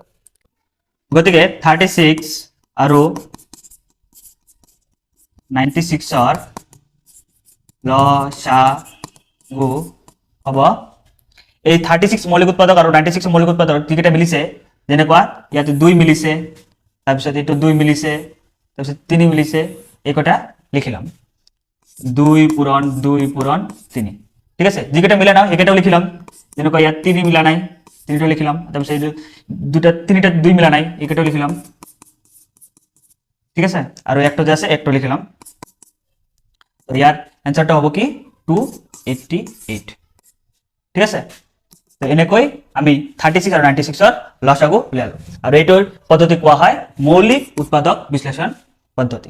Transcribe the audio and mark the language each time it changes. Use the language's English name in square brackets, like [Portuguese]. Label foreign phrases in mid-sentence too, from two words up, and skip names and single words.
[Assamese] গতিকে 36 আৰু 96ৰ লসাগু হ'ব, এই 36 মৌলিক উৎপাদক আৰু 96 মৌলিক উৎপাদক যিকেইটা মিলিছে, যেনেকুৱা ইয়াতে 2 মিলিছে, তাৰপিছত এইটো 2 মিলিছে, তাৰপিছত 3 মিলিছে, এইকটা লিখিলাম 2 পূরণ 2 পূরণ 3। ঠিক আছে, যিকেইটা মিলা নাই সেইকেইটাও লিখিলাম, যেনেকুৱা ইয়াত 3 মিলা নাই 3টা লিখিলাম, তাৰপিছত এই দুটা 3টা 2 মিলা নাই এইকেইটাও লিখিলাম। ঠিক আছে, আৰু একটা যে আছে একটা লিখিলাম, তো ইয়াৰ এনসারটা হ'ব কি 288। ঠিক আছে, তো এনেকৈ আমি 36 আৰু 96ৰ লসাগু উলিয়ালো আৰু এইটোৰ পদ্ধতি কোৱা হয় মৌলিক উৎপাদক বিশ্লেষণ পদ্ধতি।